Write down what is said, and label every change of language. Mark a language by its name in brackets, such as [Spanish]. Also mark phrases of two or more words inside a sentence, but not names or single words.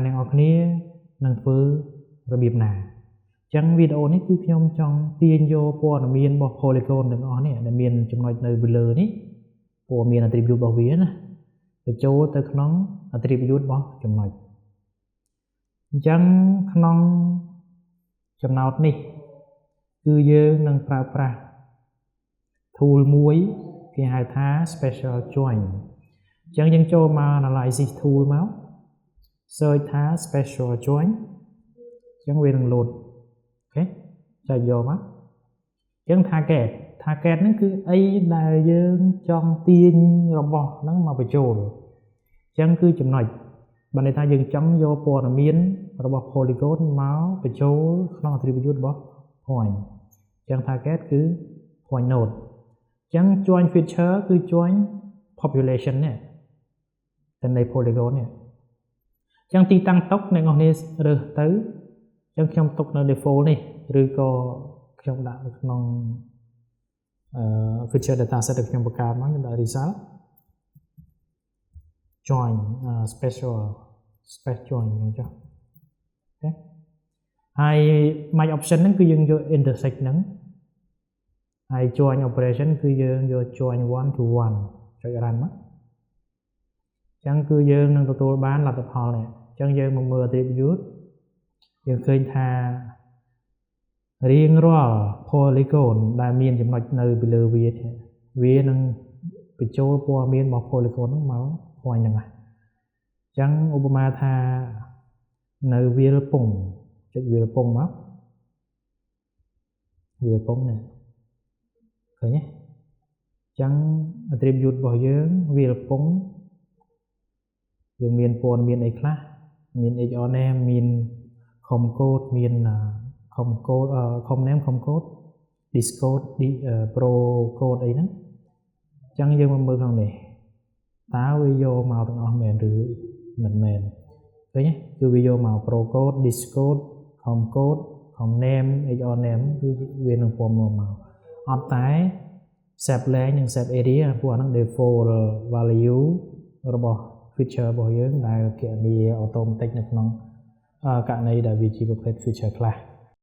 [Khmer] អ្នកនរគ្នានឹងធ្វើរបៀបណាអញ្ចឹងវីដេអូនេះគឺខ្ញុំចង់ទាញយកព័ត៌មានរបស់ polygon ទាំងអស់នេះដែលមានចំណុចនៅលើនេះព័ត៌មាន attribute របស់វាណាបញ្ចូលទៅក្នុង attribute របស់ ចំណុចអញ្ចឹងក្នុងចំណោទនេះគឺយើងនឹងប្រើប្រាស់ tool មួយគេហៅថា [English] special join [Khmer] អញ្ចឹងយើងចូលមក [English] analysis tool [Khmer] មក search ថា [English] special join [Khmer] អញ្ចឹងវានឹង load អូខេចុចយកមកអញ្ចឹង target ហ្នឹងគឺអីដែលយើងចង់ទាញរបស់ ហ្នឹងមកបញ្ចូលអញ្ចឹងគឺចំណុចបានន័យថាយើងចង់យកព័ត៌មានរបស់ polygon មកបញ្ចូលក្នុង attribute របស់ point អញ្ចឹង target គឺ [English] point node [Khmer] អញ្ចឹង [English] join feature [Khmer] គឺ [English] join population [Khmer] នេះតែនៃ polygon នេះអញ្ចឹងទីតាំងតុកអ្នកនរគ្នារើសទៅអញ្ចឹងខ្ញុំទុកនៅ default នេះឬក៏ខ្ញុំដាក់នៅក្នុង [English] feature dataset [Khmer] ដែលខ្ញុំបង្កើតមកខ្ញុំដាក់ result [English] join special join [Khmer] អញ្ចឹងអូខេហើយ [English] my option [Khmer] ហ្នឹងគឺយើងយក intersect ហ្នឹងហើយ [English] join operation [Khmer] គឺយើង យក [English] join 1 to 1 [Khmer] ចុច run មកអញ្ចឹងគឺយើងនឹងទទួលបានលទ្ធផលនេះអញ្ចឹងយើងមកមើល attribute យើងឃើញថារៀងរាល់ polygon ដែលមានចំណុចនៅពីលើវានឹងបញ្ចូលព័ត៌មានរបស់ polygon ហ្នឹងមក point ហ្នឹងហើយអញ្ចឹងឧបមាថានៅវាលពងចុចវាលពងមក វាលពងនេះឃើញទេអញ្ចឹង attribute របស់យើងវាលពងយើងមានព័ត៌មានអីខ្លះមាន [English] HR name [Khmer] មាន [English] com code មាន com code com name com code discode pro code [Khmer] អីហ្នឹងអញ្ចឹងយើង មកមើលក្នុងនេះតើវាយកមកទាំងអស់មែនឬមិនមែនឃើញទេគឺវាយកមក [English] pro code discode com code com name HR name [Khmer] គឺវានឹងពណ៌មកអត់តែ [English] save length [Khmer] និង [English] save area [Khmer] ពួកអាហ្នឹង [English] default value [Khmer] របស់ feature របស់យើងដែលគណនា automatic នៅក្នុងករណីដែលវាជាប្រភេទ feature ខ្លះ